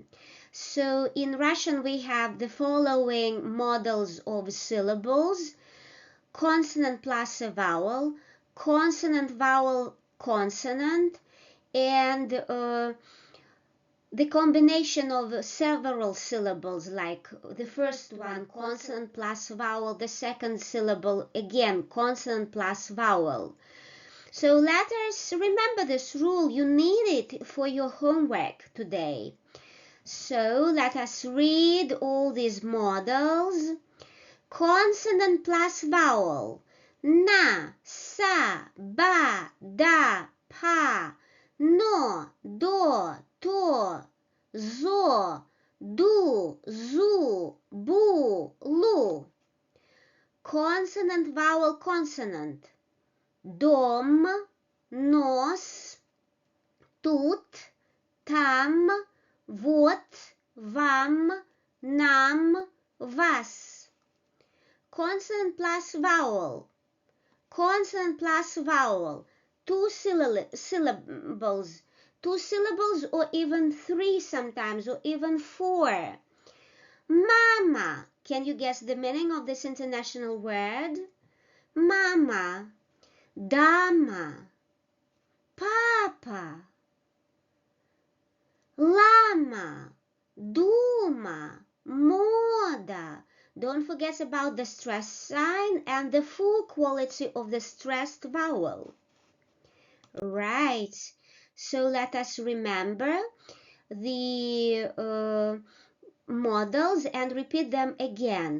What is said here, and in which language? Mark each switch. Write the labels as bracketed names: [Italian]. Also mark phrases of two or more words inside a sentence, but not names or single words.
[English] So in Russian we have the following models of syllables: consonant plus a vowel, consonant, vowel, consonant, and the combination of several syllables, like the first one, consonant plus vowel, the second syllable, again, consonant plus vowel. So let us remember this rule. You need it for your homework today. So let us read all these models. Consonant plus vowel: [Russian] на, са, ба, да, па, но, до, то, зо, ду, зу, бу, лу. [English] Consonant, vowel, consonant: dom, [Russian] nos, тут, там, вот, вам, нам, вас. [English] Consonant plus vowel. Consonant plus vowel. Two syllables. Two syllables, or even three sometimes, or even four. [Russian] Мама. [English] Can you guess the meaning of this international word? [Russian] Мама. Дама. Папа. Лама. Дума. Мода. [English] Don't forget about the stress sign and the full quality of the stressed vowel. Right. So let us remember the models and repeat them again.